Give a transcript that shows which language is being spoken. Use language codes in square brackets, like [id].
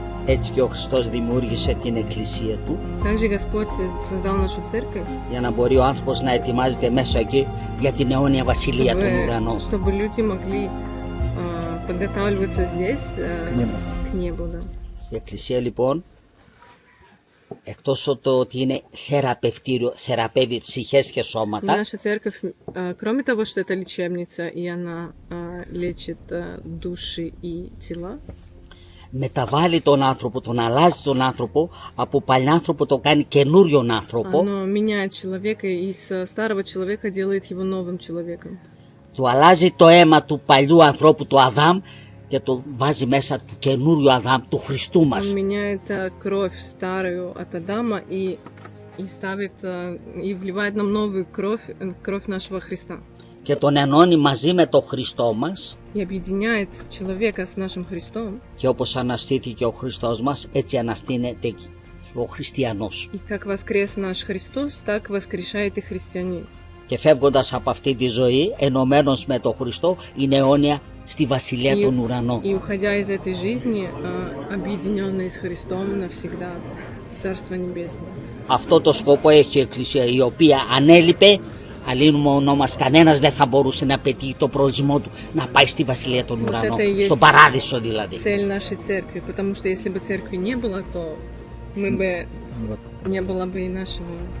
[el] έτσι και ο Χριστός δημιούργησε την εκκλησία του [ru] также Господь создал нашу церковь, [el] για να μπορεί ο άνθρωπος να ετοιμάζεται μέσα εκεί για την αιώνια βασιλεία των ουρανών. [ru] чтобы люди могли подготавливаться здесь К небу. к небу. Да. [el] Η εκκλησία λοιπόν, εκτός από το ότι είναι θεραπευτήριο, θεραπεύει ψυχές και σώματα, [ru] Наша церковь, кроме того, что это лечебница, и она лечит души и тела, [el] μεταβάλλει τον άνθρωπο, τον αλλάζει τον άνθρωπο, από παλιάνθρωπο το κάνει καινούριον άνθρωπο [ru] оно меняет человека, и из старого человека делает его новым человеком. [el] Του αλλάζει το αίμα του παλιού ανθρώπου του Αδάμ και το βάζει μέσα του καινούριου Αδάμ, του Χριστού μας. [ru] Он меняет кровь старую от Адама и ставит и вливает нам новую кровь нашего Христа. [el] Και τον ενώνει μαζί με τον Χριστό μας. [ru] И объединяет человека с нашим Христом. [el] Και όπως αναστήθηκε ο Χριστός μας, έτσι αναστήνεται ο χριστιανός. [ru] И как воскрес наш Христос, так воскрешает и христианин. [el] Και φεύγοντας από αυτή τη ζωή, ενωμένος με τον Χριστό, είναι αιώνια στη Βασιλεία των Ουρανών. [ru] И уходя из этой жизни, объединенный с Христом навсегда в Царство Небесное. [el] Αυτό το σκοπό έχει η Εκκλησία, η οποία αν έλειπε, αλλήνουμε μας, κανένας δεν θα μπορούσε να πετύχει το προορισμό του, να πάει στη Βασιλεία των Ουρανών, στον Παράδεισο δηλαδή. [ru] Цель нашей церкви, потому что если бы церкви не было, то мы бы не было бы и нашего.